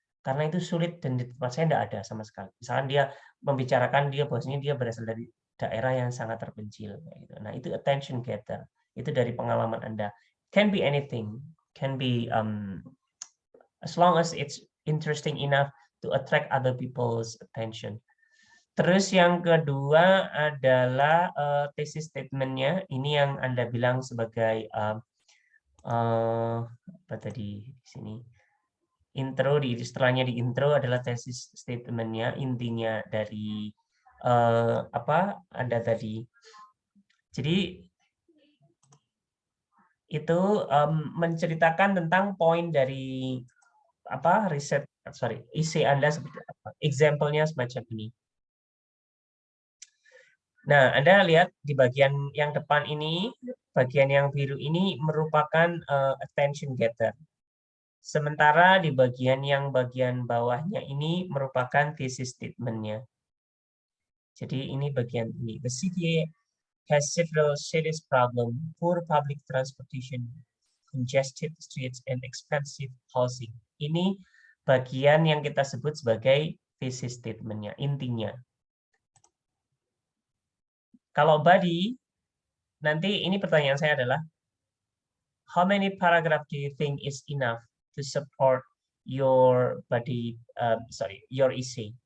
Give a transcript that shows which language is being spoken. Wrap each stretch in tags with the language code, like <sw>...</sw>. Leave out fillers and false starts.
<id>Karena itu sulit dan di tempat saya tidak ada sama sekali. Misalkan dia membicarakan bahwasanya dia berasal dari daerah yang sangat terpencil. Nah, itu attention getter. Itu dari pengalaman Anda.</id> <en>Can be anything. Can be as long as it's interesting enough to attract other people's attention.</en> <id>Terus yang kedua adalah thesis statement-nya. Ini yang Anda bilang sebagai apa tadi di sini? Intro, setelahnya di intro adalah thesis statement-nya, intinya dari apa Anda tadi. Jadi itu menceritakan tentang poin dari riset, isi Anda seperti apa. Example-nya semacam ini. Nah, Anda lihat di bagian yang depan ini, bagian yang biru ini merupakan attention getter. Sementara di bagian bawahnya ini merupakan thesis statement-nya. Jadi ini bagian ini.</id> <en>The city has several serious problems: poor public transportation, congested streets, and expensive housing.</en> <id>Ini bagian yang kita sebut sebagai thesis statement-nya, intinya. Kalau body, nanti ini pertanyaan saya adalah,</id> <en>how many paragraph do you think is enough to support your body, your essay?</en>